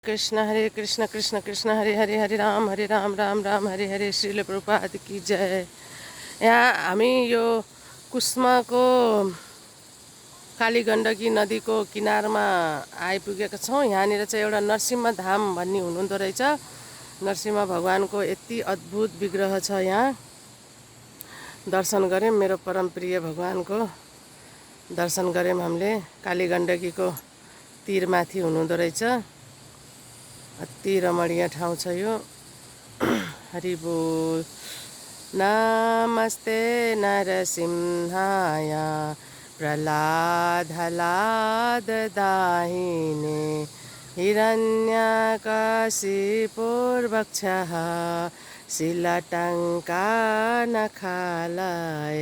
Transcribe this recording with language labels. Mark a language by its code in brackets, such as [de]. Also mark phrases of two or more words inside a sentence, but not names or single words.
[sa] कृष्ण कृष्ण कृष्ण हरे हरे हरे राम राम राम हरे हरे। [hi] श्रील प्रभुपाद की जय। [ne] यहाँ हामी यो कुस्माको कालीगण्डकी नदीको किनारमा आइपुगेका छौँ। यहाँनिर चाहिँ एउटा नरसिंह धाम भन्ने हुनुहुँदो रहेछ। नरसिंह भगवानको यति अद्भुत विग्रह छ। यहाँ दर्शन गऱ्यौँ। मेरो परम प्रिय भगवानको दर्शन गऱ्यौँ हामीले। कालीगण्डकीको तीरमाथि हुनुहुँदो रहेछ। अति रमणीय ठाउँ छ यो। हरि बोल। [sa] नमस्ते नरसिंहाय प्रह्लाद दाहिने हिरण्यकशिपुर्वक्षः शिलटङ्का नखालये